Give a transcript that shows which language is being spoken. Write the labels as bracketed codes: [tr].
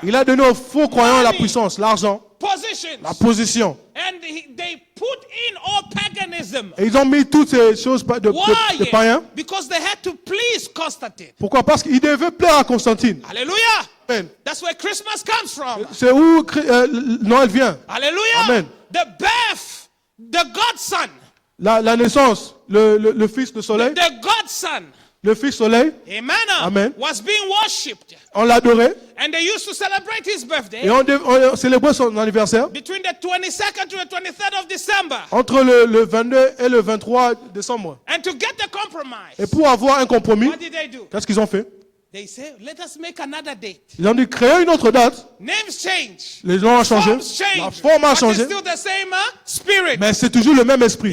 [fr] Il a donné aux faux croyants la puissance, l'argent, [en] positions. [fr] la position. [en] And they put in all paganism. [fr] Et ils ont mis toutes ces choses de [en] Why? [fr] païens. [en] Because they had to please Constantine. [fr] Pourquoi? Parce qu'ils devaient plaire à Constantine. Hallelujah. Amen. [en] That's where Christmas comes from. [fr] C'est où Noël vient. Hallelujah. Amen. [en] The birth, the Godson, [fr] La naissance, le fils de soleil, [en] the Godson, [fr] le fils soleil, Amen, Amen. [en] was being worshipped. [fr] on l'adorait [en] And they used to celebrate his birthday [fr] et on célébrait son anniversaire [en] between the 22nd to the 23rd of December. [fr] entre le 22 et le 23 décembre. [en] And to get the compromise, [fr] Et pour avoir un compromis, [en] what did they do? [fr] qu'est-ce qu'ils ont fait? [en] They say, let us make another date. [fr] Ils ont dit créer une autre date. [en] Names change. [fr] Les noms ont changé, [en] Forms change. [fr] la forme a [en] But it's [fr] changé, [en] still the same spirit. [fr] mais c'est toujours le même esprit.